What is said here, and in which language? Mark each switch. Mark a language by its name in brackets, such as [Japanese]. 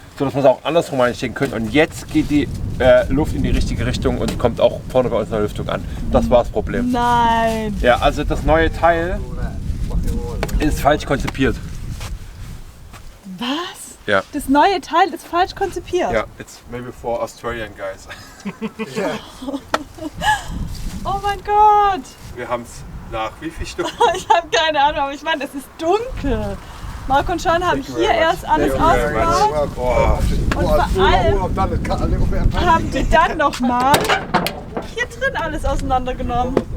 [German] sodass wir es auch andersrum einstecken können. Und jetzt geht die Luft in die richtige Richtung und kommt auch vorne bei uns in der Lüftung an. Das war das Problem. Nein. Ja, also das neue Teil ist falsch konzipiert. Was? Ja. Das neue Teil ist falsch konzipiert. [English] Ja, it's maybe for Australian guys. [German] Oh mein Gott. Wir haben es nach wie viel Stunden? Ich habe keine Ahnung, aber ich meine, es ist dunkel. Marc und Sean haben hier erst alles aufgebaut und vor allem haben die dann nochmal hier drin alles auseinandergenommen.